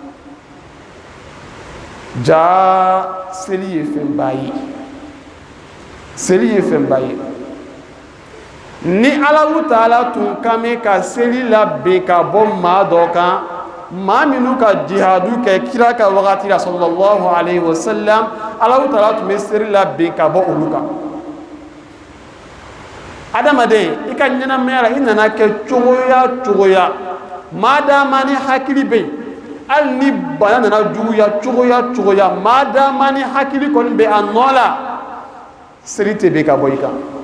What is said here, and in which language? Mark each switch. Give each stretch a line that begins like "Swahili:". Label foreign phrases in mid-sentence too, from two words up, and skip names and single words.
Bambara: ja seli ye fɛnba ye seli ye fɛnba ye ni Alahu Taala tun ka mɛn ka seli labɛn ka bɔ maa dɔ kan maa minnu ka jihadu kɛ kira ka wagati la
Arabic: صلى الله عليه وسلم
Bambara: Alahu Taala tun bɛ seli labɛn ka bɔ olu kan adamaden i ka ɲɛnamaya la i nana kɛ cogoya cogoya maadama ni hakili bɛ yen hali ni bana nana juguya cogoya cogoya maadama ni hakili kɔni bɛ a nɔ la seli tɛ bɛn ka bɔ i kan